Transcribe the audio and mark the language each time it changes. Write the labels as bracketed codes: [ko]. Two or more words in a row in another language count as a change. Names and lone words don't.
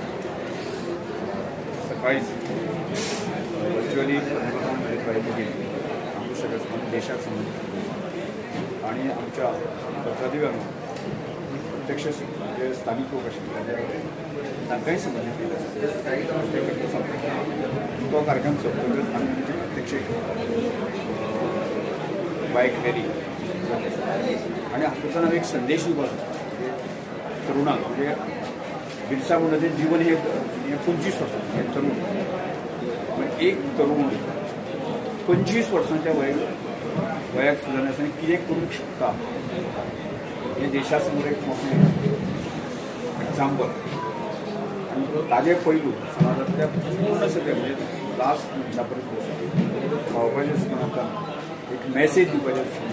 [mr] सकाळीच व्हर्च्युअली प्रयत्न केले आमच्या सगळ्या देशात संबंधित आणि आमच्या पत्रदिव्यांना प्रत्यक्ष जे स्थानिक लोक असतील तांकांही संबंधित केलं तो कार्यक्रम सोबतच आम्ही म्हणजे प्रत्यक्ष [kok] बाईक रॅली आणि हातूंतल्यान एक संदेश दिवप तरुणांक म्हणजे बिरसा मुंडाचें जीवन हे 25 वर्सां हे तरुण एक तरुण 25 वर्सांच्या वयाक सुद्दां आसतना कितें करूंक शकता हे देशा समोर एक मोठें एक्झाम्पल आनी ताजे पैलू समाजांतल्या पूर्ण सगळे म्हणजे लास्ट मनशा पर्यंत पावपाचें सुद्दां आमकां एक मॅसेज दिवपाचें